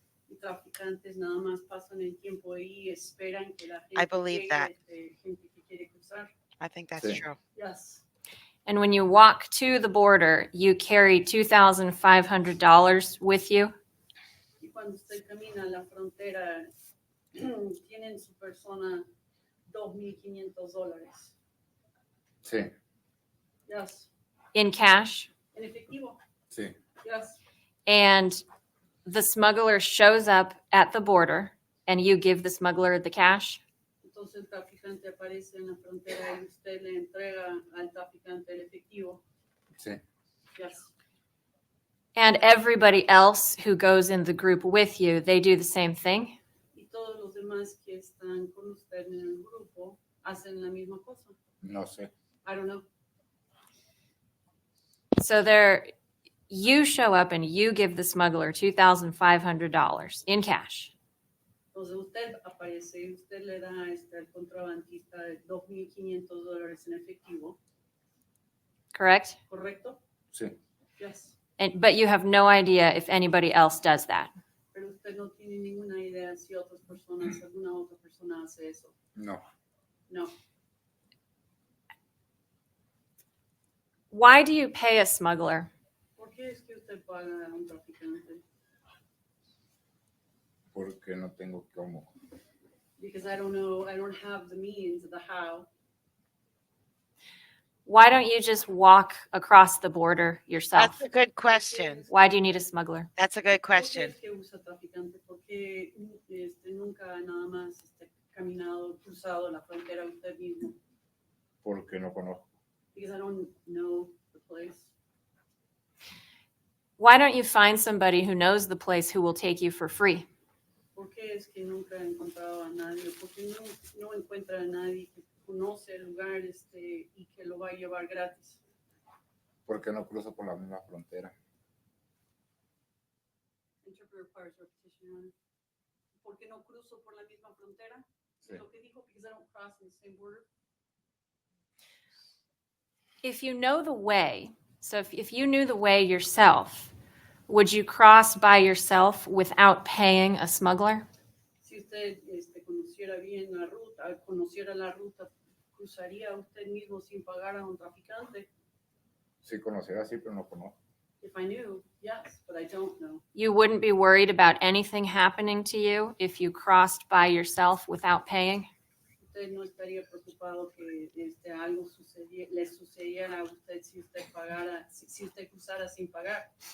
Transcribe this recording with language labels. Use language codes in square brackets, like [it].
[es] Y traficantes nada más pasan el tiempo ahí y esperan que la gente [en] I believe [es] llegue, [en] that. [es] Gente que quiere cruzar. [en] I think that's [es] Sí. [en] true. Yes. And when you walk to the border, you carry $2,500 with you? [es] Y cuando usted camina a la frontera, tienen su persona $2,500. sí, [en] Yes. In cash? [es] En efectivo. sí, [en] Yes. And the smuggler shows up at the border and you give the smuggler the cash? [es] Entonces el traficante aparece en la frontera y usted le entrega al traficante el efectivo. sí. [en] Yes. And everybody else who goes in the group with you, they do the same thing? [es] Y todos los demás que están con usted en el grupo hacen la misma cosa. No sé. [en] I don't know. So you show up and you give the smuggler $2,500 in cash. [es] Entonces usted aparece y usted le da al contrabandista $2,500 en efectivo, [en] Correct? [es] ¿correcto? Sí, [en] Yes. But you have no idea if anybody else does that. [es] Pero usted no tiene ninguna idea si alguna otra persona hace eso. no. [en] No. Why do you pay a smuggler? [es] ¿Por qué es que usted paga a un traficante? Porque no tengo cómo. [en] Because I don't know, I don't have the means, the how. Why don't you just walk across the border yourself? That's a good question. Why do you need a smuggler? That's a good [es] ¿Por qué [en] question. [es] es que usa traficante? ¿Por qué nunca nada más caminado, cruzado la frontera usted mismo? Porque no conozco. [en] Because I don't know the place. Why don't you find somebody who knows the place who will take you for free? [es] ¿Por qué es que nunca he encontrado a nadie? ¿Por qué no encuentra a nadie que conoce el lugar y que lo va a llevar gratis? Porque no cruzo por la misma frontera. [en] Interpreter requires repetition, Your Honor. [es] ¿Por qué no cruzo por la misma frontera? Sí. Lo que dijo, [en] because I don't cross in the same border. If you know the way, so if you knew the way yourself, would you cross by yourself without paying a smuggler? [es] Si usted conociera bien la ruta, cruzaría usted mismo sin pagar a un traficante. Si conociera así, pero no conozco. [en] If I knew, yes, but I don't know. You wouldn't be worried about anything happening to you if you crossed by yourself without paying? [es] Usted usted no estaría preocupado que algo le sucediera a usted si usted pagara, si usted cruzara sin pagar.